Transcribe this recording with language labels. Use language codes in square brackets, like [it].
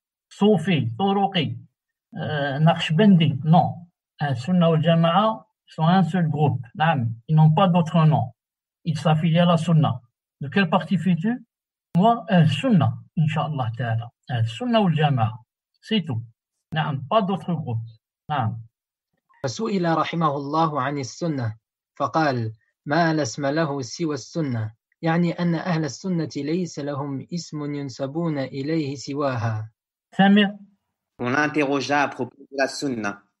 [fr] Soufi, Turuqi, Naqshbandi, non. Sunna ou Jama'a sont un seul groupe, ils n'ont pas d'autre nom. Ils s'affilient à la Sunna. De quel parti fais-tu? Moi, Sunna, Inch'Allah Ta'ala. Sunna ou Jama'a, c'est tout. Pas d'autre groupe. [ar] فسئل رحمه الله عن السنة فقال ما لا اسم له سوى السنة يعني أن أهل السنة ليس لهم اسم ينسبون إليه سواها. [fr] Samir. On l'interrogea à propos de la sunna.